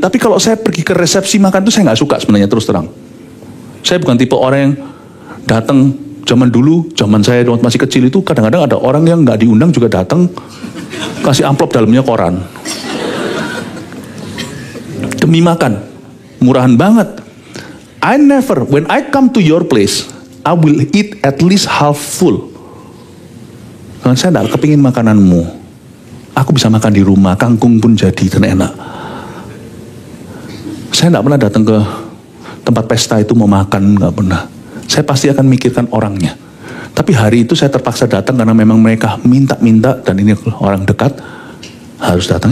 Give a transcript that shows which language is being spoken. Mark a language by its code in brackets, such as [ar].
[id] Tapi kalau saya pergi ke resepsi makan itu saya nggak suka sebenarnya, terus terang. Saya bukan tipe orang yang datang. Zaman dulu, zaman saya waktu masih kecil itu kadang-kadang ada orang yang nggak diundang juga datang, kasih amplop dalamnya koran. Demi makan, murahan banget. [en] I never, when I come to your place, I will eat at least half full. [id] Karena saya nggak kepingin makananmu. Aku bisa makan di rumah, kangkung pun jadi dan enak. Saya nggak pernah datang ke tempat pesta itu mau makan, nggak pernah. Saya pasti akan mikirkan orangnya. Tapi hari itu saya terpaksa datang karena memang mereka minta-minta dan ini orang dekat harus datang.